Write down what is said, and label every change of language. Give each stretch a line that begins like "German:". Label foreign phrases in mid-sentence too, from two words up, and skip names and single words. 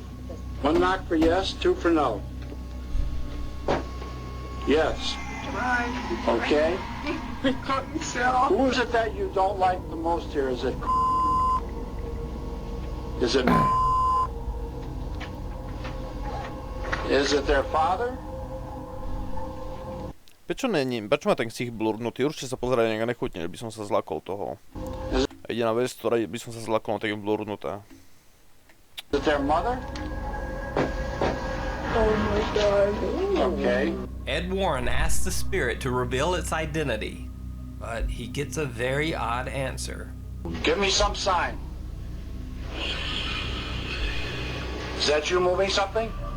English: 1 knock for yes, 2 for no. Yes. Okay. Who is it that you don't like the most here? Is it? Is it? Is it their father?
Slovak: Prečo má ten ksich blurnutý? Určite sa pozerá nejak nechutne, že by som sa zlakol toho. Jediná vec, ktorej by som sa zlakol, tak je blurnutá.
English: Is it their mother? Oh my God. Okay. Ed Warren asks the spirit to reveal its identity, but he gets a very odd answer. Give me some sign. Is that you moving something?